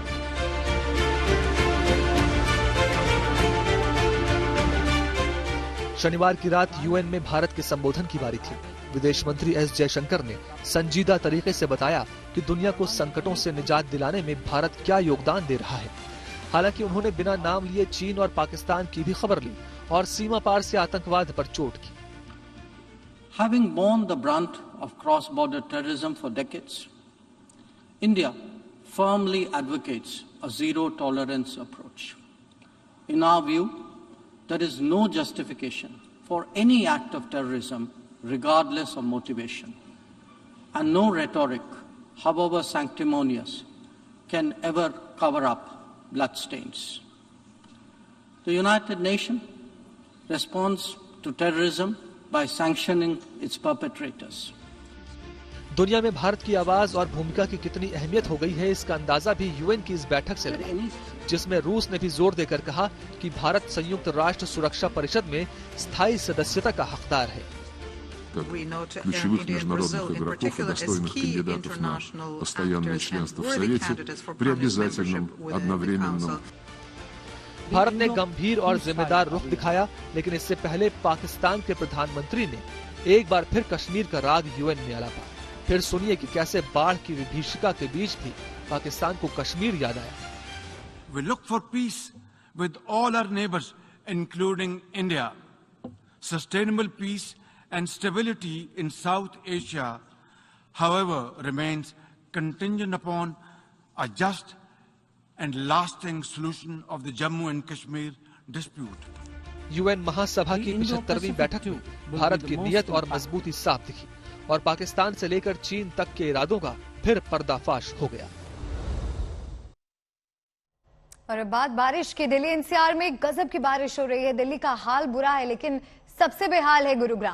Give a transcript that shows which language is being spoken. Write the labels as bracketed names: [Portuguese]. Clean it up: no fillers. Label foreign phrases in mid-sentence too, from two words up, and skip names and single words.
[Hindi] शनिवार की रात यूएन में भारत के संबोधन की बारी थी। विदेश मंत्री एस जयशंकर ने संजीदा तरीके से बताया कि दुनिया को संकटों से निजात दिलाने में भारत क्या योगदान दे रहा है। हालांकि उन्होंने बिना नाम लिए चीन और पाकिस्तान की भी खबर ली और सीमा पार से आतंकवाद पर चोट की। [English] Having borne the brunt of cross-border terrorism for decades, India firmly advocates a zero-tolerance approach. In our view, there is no justification for any act of terrorism, regardless of motivation, and no rhetoric, however sanctimonious, can ever cover up bloodstains. The United Nations responds to terrorism by sanctioning its perpetrators. [Hindi] दुनिया में भारत की आवाज और भूमिका की कितनी अहमियत हो गई है, इसका अंदाजा भी यूएन की इस बैठक से लगा, जिसमें रूस ने भी जोर देकर कहा कि भारत संयुक्त राष्ट्र सुरक्षा परिषद में स्थायी सदस्यता का हकदार है। [Russian] как ключевых международных игроков и достойных кандидатов на постоянное членство в Совете при обязательном одновременном. [Hindi] भारत ने गंभीर और जिम्मेदार रुख दिखाया, लेकिन इससे पहले पाकिस्तान के प्रधानमंत्री ने एक बार फिर कश्मीर का राग यूएन में आलापा। फिर सुनिए कि कैसे बाढ़ की विभीषिका के बीच भी पाकिस्तान को कश्मीर याद आया। [English] We look for peace with all our neighbors, including India. Sustainable peace and stability in South Asia, however, remains contingent upon a just and lasting solution of the Jammu and Kashmir dispute. [Hindi] यूएन महासभा की 75वीं बैठक में भारत की नीयत और मजबूती साफ दिखी और पाकिस्तान से लेकर चीन तक के इरादों का फिर पर्दाफाश हो गया। और बात बारिश की। दिल्ली एनसीआर में गजब की बारिश हो रही है। दिल्ली का हाल बुरा है, लेकिन सबसे बेहाल है गुरुग्राम।